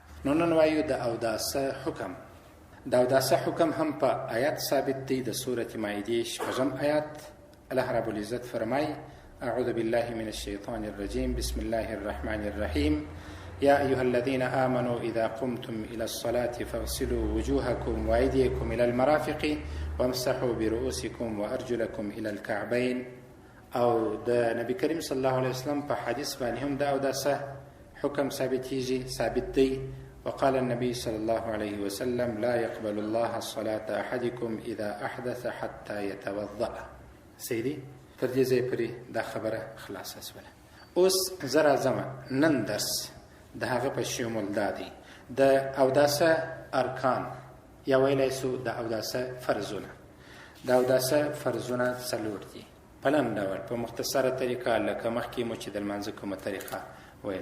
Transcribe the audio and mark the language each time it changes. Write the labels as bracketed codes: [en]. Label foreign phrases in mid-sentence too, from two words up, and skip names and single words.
[ps] نو نن وایو د اوداسه حکم. د اوداسه حکم هم په آیات ثابت دی. د سورة مائده 6 آیات [ar] الله رب العزت [ps] فرمای: [ar] اعوذ بالله من الشیطان الرجیم بسم الله الرحمن الرحیم یا ایها الذین آمنوا اذا قمتم الى الصلاة فاغسلوا وجوهكم وأيديكم الى المرافق وامسحوا برؤوسكم وارجلكم الى الكعبين. [ps] او د نبی کریم [ar] صلی الله علیه وسلم [ps] په حدیث باندې هم د اوداسه حکم ثابت دی. [ar] وقال النبي صلى الله عليه وسلم لا يقبل الله الصلاة أحدكم إذا أحدث حتى يتوضأ. [ps] سيدي تر دې ځای پورې دا خبره خلاصه شوله. اوس زه راځم نن درس د هغه په شمول دا دی د اوداسه ارکان یا ویلی سو د اوداسه فرضونه. د اوداسه فرضونه څلور دي په لنډ ډول په مختصره طریقه، لکه مخکې مو چې د لمانځه کومه طریقه ویله.